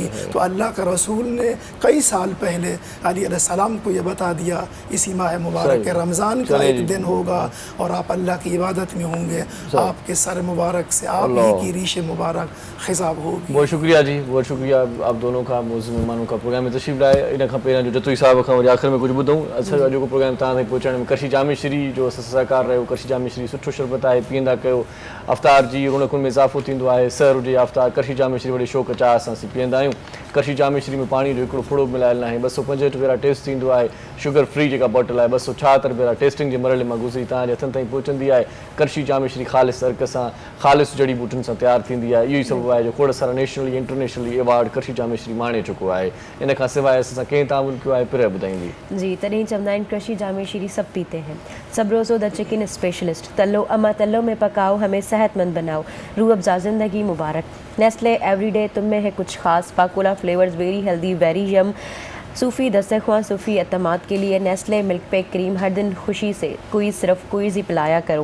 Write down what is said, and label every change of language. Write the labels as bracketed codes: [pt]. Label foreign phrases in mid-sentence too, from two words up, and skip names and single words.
[ur] تو اللہ کا رسول نے کئی سال پہلے علی علیہ السلام کو یہ بتا دیا، اسی ماہ مبارک کے رمضان کا ایک دن ہوگا اور آپ اللہ کی عبادت میں ہوں گے، آپ کے سر مبارک سے آپ ہی کی ریش مبارک خضاب ہوگی. بہت شکریہ جی، بہت شکریہ آپ دونوں کا، موجود مہمانوں کا پروگرام میں تشریف لائے. [sd] इन खां पहिरियां जो जतोई साहब खां वरी आख़िर में कुझु ॿुधूं। असांजो अॼोको प्रोग्राम तव्हां ताईं पहुचाइण में करशी जामे श्री जो असां सहकार रहियो। करशी जामे श्री सुठो शरबत आहे, पीअंदा कयो, अफ़्तार जी रौनकुनि में इज़ाफ़ो थींदो आहे। सहर हुजे अफ़्तार, करशी जामे श्री वॾे शौक़ चाह सां असीं पीअंदा आहियूं। करशी जामे श्री में पाणी जो हिकिड़ो फुड़ो मिलायल नाहे, 265 रुपया टेस्ट थींदो आहे। [en] sugar free [sd] जेका बॉटल आहे 276 रुपया टेस्टिंग जे मरहले मां गुज़री तव्हांजे हथनि ताईं पहुचंदी आहे। करशी जामे श्री ख़ालिस अर्क सां, ख़ालिस जड़ी बूटियुनि सां तयारु थींदी आहे। इहो ई सबबु आहे जो खोड़ सारा [en] nationally internationally [sd] अवार्ड करशी जामे श्री माणे चुको आहे। इन खां सवाइ असां कंहिं तामुल कयो आहे, पिर ॿुधाईंदी जी। तॾहिं चवंदा आहिनि [ur] करशी जामे श्री سب پیتے ہیں، سب روزو دی چکن اسپیشلسٹ، تلو اما تلو میں پکاؤ، ہمیں صحت مند بناؤ، روح افزا زندگی مبارک. नेस्ले एवरीडे تم میں ہے کچھ خاص, पाकोला फ्लेवर्स, [en] very healthy, very yum. [ur] صوفی دسترخوان، صوفی اعتماد کے لیے نیسلے ملک پیک کریم، ہر دن خوشی سے کوئی صرف کوئی ہی پلایا کرو.